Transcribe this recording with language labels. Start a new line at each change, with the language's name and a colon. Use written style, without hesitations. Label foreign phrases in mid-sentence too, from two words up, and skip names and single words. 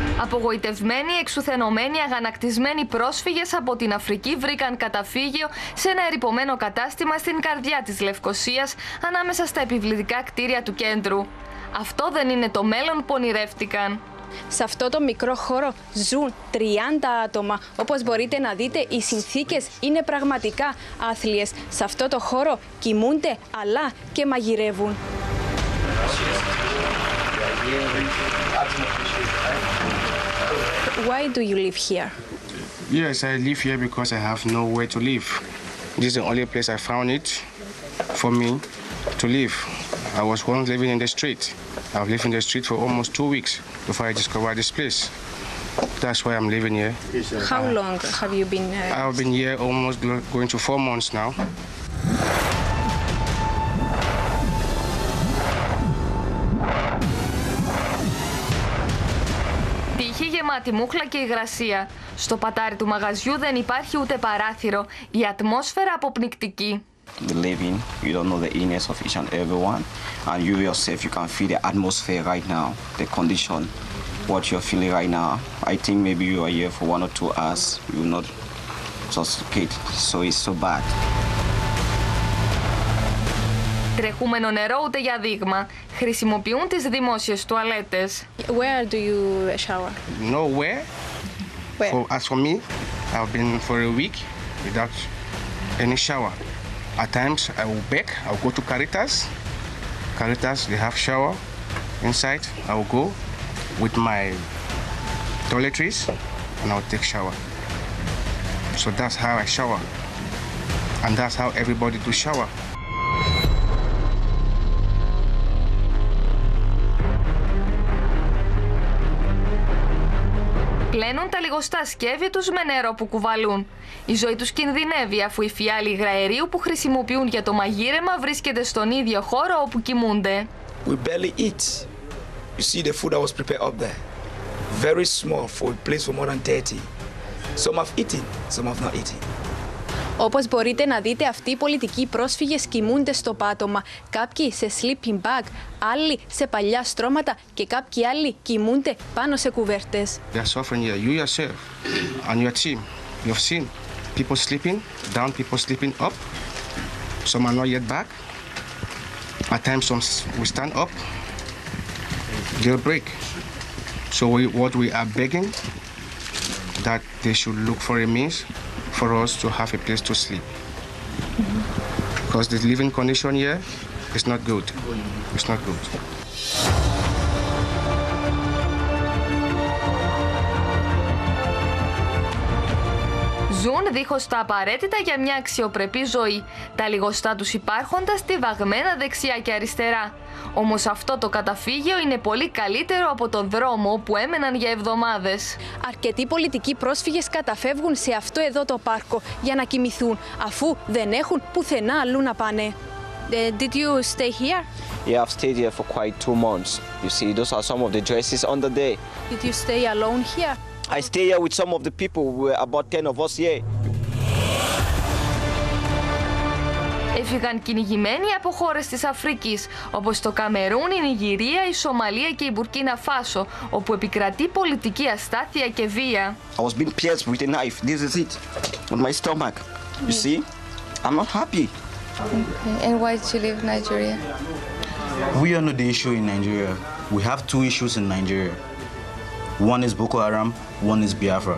Greek: Απογοητευμένοι, εξουθενωμένοι, αγανακτισμένοι πρόσφυγες από την Αφρική βρήκαν καταφύγιο σε ένα ερειπωμένο κατάστημα στην καρδιά της Λευκωσίας, ανάμεσα στα επιβλητικά κτίρια του κέντρου. Αυτό δεν είναι το μέλλον που ονειρεύτηκαν. Σε αυτό το μικρό χώρο ζουν 30 άτομα. Όπως μπορείτε να δείτε, οι συνθήκες είναι πραγματικά άθλιες. Σε αυτό το χώρο κοιμούνται αλλά και μαγειρεύουν.
English: Why do you live here? Yes, I live here because I have nowhere to live. This is the only place I found it for me to live. I was once living in the street. I've lived in the street for almost 2 weeks before I discovered this place. That's why I'm living here. How long have you been here? I've been here almost going to 4 months now.
Greek: Τύχη γεμάτη μούχλα και υγρασία. Στο πατάρι του μαγαζιού δεν υπάρχει ούτε παράθυρο. Η ατμόσφαιρα αποπνικτική.
English: The living, you don't know the illness of each and everyone, and you yourself, you can feel the atmosphere right now, the condition, what you're feeling right now. I think maybe you are here for 1 or 2 hours, you will not suffocate, so it's so bad.
Greek: Τρεχούμενο νερό ούτε για δείγμα. Χρησιμοποιούν τις δημόσιες τουαλέτες.
English: Where do you shower? Nowhere. Where? As for me, I've been for a week without any shower. At times, I will beg. I'll go to Caritas. Caritas, they have shower inside. I will go with my toiletries and I'll take shower. So that's how I shower. And that's how everybody do shower.
Greek: Πλένουν τα λιγοστά σκεύη τους με νερό που κουβαλούν. Η ζωή τους κινδυνεύει αφού η φιάλη υγραερίου που χρησιμοποιούν για το μαγείρεμα βρίσκεται στον ίδιο χώρο όπου κοιμούνται.
English: We barely eat. You see the food that was prepared up there. Very small for a place for more than 30. Some have eaten, some have not eaten.
Greek: Όπως μπορείτε να δείτε, αυτοί οι πολιτικοί πρόσφυγες κοιμούνται στο πάτωμα. Κάποιοι σε
English: sleeping bag,
Greek: άλλοι σε παλιά στρώματα και κάποιοι άλλοι κοιμούνται πάνω σε κουβέρτες.
English: They are suffering here. You yourself and your team, you've seen people sleeping down, people sleeping up. Some are not yet back. At times, some will stand up. They'll break. So what we are begging, that they should look for a means for us to have a place to sleep. Because the living condition here is not good. It's not good.
Greek: Ζουν δίχως τα απαραίτητα για μια αξιοπρεπή ζωή. Τα λιγοστά τους υπάρχοντα στιβαγμένα δεξιά και αριστερά. Όμως αυτό το καταφύγιο είναι πολύ καλύτερο από τον δρόμο που έμεναν για εβδομάδες. Αρκετοί πολιτικοί πρόσφυγες καταφεύγουν σε αυτό εδώ το πάρκο για να κοιμηθούν, αφού δεν έχουν πουθενά αλλού να πάνε.
English: Did you stay here? Yeah, I've stayed here for quite 2 months. You see, those are some of the dresses on the day. Did you stay alone here? I stay here with some of the people, we're about 10 of us here.
Greek: Έφυγαν κυνηγημένοι από χώρες της Αφρικής, όπως το Καμερούν, η Νιγηρία, η Σομαλία και η Μπουρκίνα Φάσο, όπου επικρατεί πολιτική αστάθεια και βία.
English: I was being pierced with a knife. This is it, on my stomach. You see, I'm not happy. Okay. And why did you leave Nigeria? We are not the issue in Nigeria. We have 2 issues in Nigeria. One is Boko Haram, one is Biafra.